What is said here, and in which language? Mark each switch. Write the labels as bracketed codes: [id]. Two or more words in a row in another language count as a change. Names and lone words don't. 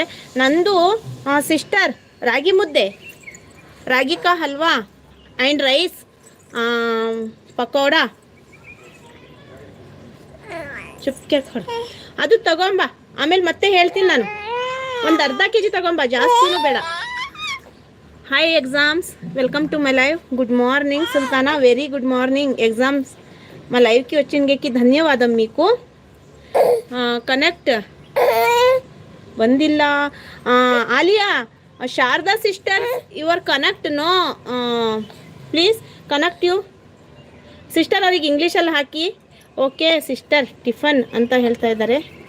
[kn] ನಂದು ಸಿಸ್ಟರ್ ರಾಗಿ ಮುದ್ದೆ, ರಾಗಿ ಕಾ ಹಲ್ವಾ [en] and rice, [kn] ಪಕೋಡ, ಚುಪ್ಕೆ ಅದು ತಗೊಂಬ. ಆಮೇಲೆ ಮತ್ತೆ ಹೇಳ್ತೀನಿ ನಾನು, ಒಂದು ಅರ್ಧ ಕೆ ಜಿ ತಗೊಂಬ, ಜಾಸ್ತಿನೂ ಬೇಡ. [en] Hi exams, Welcome to my live. Good morning Sultana, very good morning exams. [te] మా లైవ్కి వచ్చినకి ధన్యవాదం మీకు. [kn] ಕನೆಕ್ಟ್ ಬಂದಿಲ್ಲ. [en] Aliya, Sharada sister your connect no, please connect you sister. [kn] ಅವ್ರಿಗೆ ಇಂಗ್ಲೀಷಲ್ಲಿ ಹಾಕಿ. [en] okay sister [kn] ಟಿಫನ್ ಅಂತ ಹೇಳ್ತಾ ಇದ್ದಾರೆ.